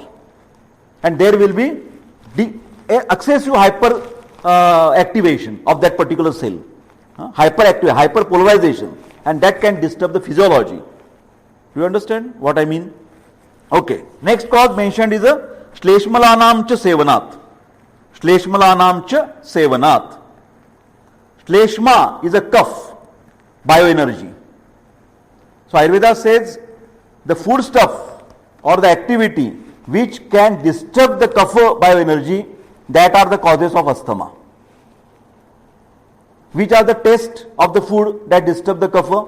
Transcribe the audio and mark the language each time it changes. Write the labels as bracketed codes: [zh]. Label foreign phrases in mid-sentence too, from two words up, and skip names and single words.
[en] And there will be excessive hyper activation of that particular cell. Hyperpolarization. And that can disturb the physiology. Do you understand what I mean? Okay. Next cause mentioned is a [sa] श्लेष्मलानां च सेवनात्. श्लेष्मलानां च सेवनात्. [en] Shleshma is a cough, bioenergy. So Ayurveda says the food stuff or the activity which can disturb the kapha bioenergy, that are the causes of asthma. Which are the taste of the food that disturb the kapha?